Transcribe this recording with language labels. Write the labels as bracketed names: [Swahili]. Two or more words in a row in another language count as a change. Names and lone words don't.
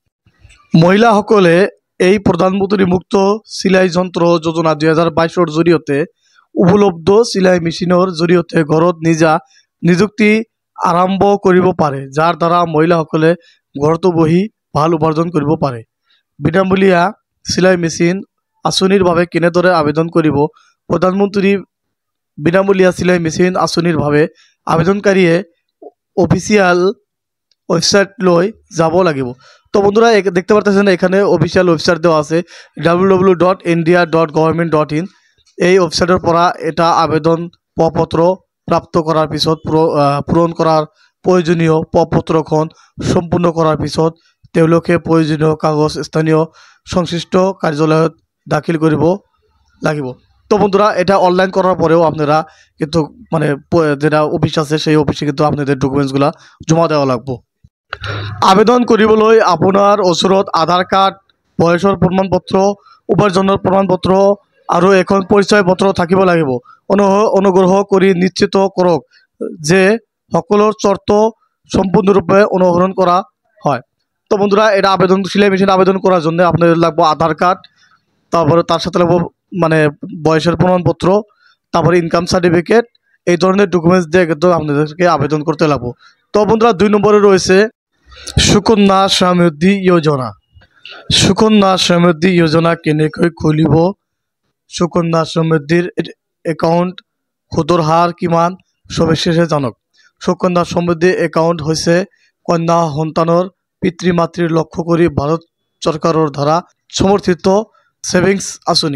[Assamese] মহিলাসকলে এই প্ৰধানমন্ত্ৰী মুক্ত চিলাই যন্ত্ৰ যোজনা 2022ৰ জৰিয়তে উপলব্ধ চিলাই মেচিনৰ জৰিয়তে ঘৰত নিজা নিযুক্তি আৰম্ভ কৰিব পাৰে, যাৰ দ্বাৰা মহিলাসকলে ঘৰতো বহি ভাল উপাৰ্জন কৰিব পাৰে। বিনামূলীয়া চিলাই মেচিন আঁচনিৰ বাবে কেনেদৰে আবেদন কৰিব? প্ৰধানমন্ত্ৰী বিনামূলীয়া চিলাই মেচিন আঁচনিৰ বাবে আবেদনকাৰীয়ে [English] official websiteলৈ [Assamese] যাব লাগিব। [Bangla] তো বন্ধুরা, দেখতে পারতেছেন এখানে [English] official website [Bangla] দেওয়া আছে www.india.government.in। [Assamese] এই ওয়েবসাইটের পৰা এটা আবেদন পত্ৰ প্ৰাপ্ত কৰাৰ পিছত পূৰণ কৰাৰ প্ৰয়োজনীয় পত্ৰখন সম্পূৰ্ণ কৰাৰ পিছত তেওঁলোকে প্ৰয়োজনীয় কাগজ স্থানীয় সংশ্লিষ্ট কাৰ্যালয়ত দাখিল কৰিব লাগিব। [Bangla] তো বন্ধুরা, এটা অনলাইন করার পরেও আপনারা কিন্তু মানে যেটা অফিস আছে সেই অফিসে কিন্তু আপনাদের ডকুমেন্টসগুলো জমা দেওয়া লাগবে। [Assamese] আবেদন কৰিবলৈ আপোনাৰ ওচৰত আধাৰ কাৰ্ড, বয়সৰ প্ৰমাণপত্ৰ, উপাৰ্জনৰ প্ৰমাণপত্ৰ আৰু এখন পৰিচয় পত্ৰ থাকিব লাগিব। অনুগ্ৰহ কৰি নিশ্চিত কৰক যে সকলো চৰ্ত সম্পূৰ্ণৰূপে অনুসৰণ কৰা হয়। [Bangla] তো বন্ধুরা, এটা আবেদন সিলাই মেশিন আবেদন করার জন্য আপনাদের লাগবে আধার কার্ড, তারপরে তার সাথে লাগবে মানে বয়সের প্রমাণপত্র, তারপরে [English] income certificate. [Bangla] এই ধরনের ডকুমেন্টস দিয়ে কিন্তু আপনাদেরকে আবেদন করতে লাগবে। তো বন্ধুরা, 2 নম্বরে রয়েছে সুকন্যা সমৃদ্ধি যোজনা। [Assamese] সুকন্যা সমৃদ্ধি যোজনা কেনেকৈ খুলিব? সুকন্যা সমৃদ্ধিৰ একাউণ্ট সুদৰ হাৰ কিমান সবিশেষে জানক। সুকন্যা সমৃদ্ধি একাউণ্ট হৈছে কন্যা সন্তানৰ পিতৃ মাতৃৰ লক্ষ্য কৰি ভাৰত চৰকাৰৰ দ্বাৰা সমৰ্থিত সেভিংস আঁচনি।